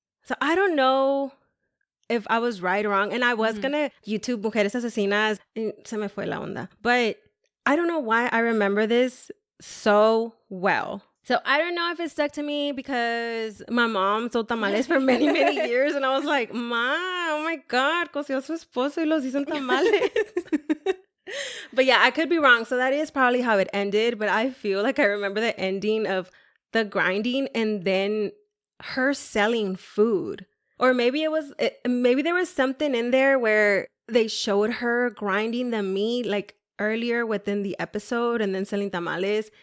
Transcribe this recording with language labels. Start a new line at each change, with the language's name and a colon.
English: So I don't know if I was right or wrong. And I was going to YouTube Mujeres Asesinas.
Spanish: Se me fue la onda.
English: But I don't know why I remember this so well. So I don't know if it stuck to me because my mom sold tamales for many, many years. And I was like, Ma, oh my God,
Spanish: coció a su esposo y los hizo en tamales.
English: But yeah, I could be wrong. So that is probably how it ended. But I feel like I remember the ending of the grinding and then her selling food. Or maybe maybe there was something in there where they showed her grinding the meat like earlier within the episode and then selling tamales.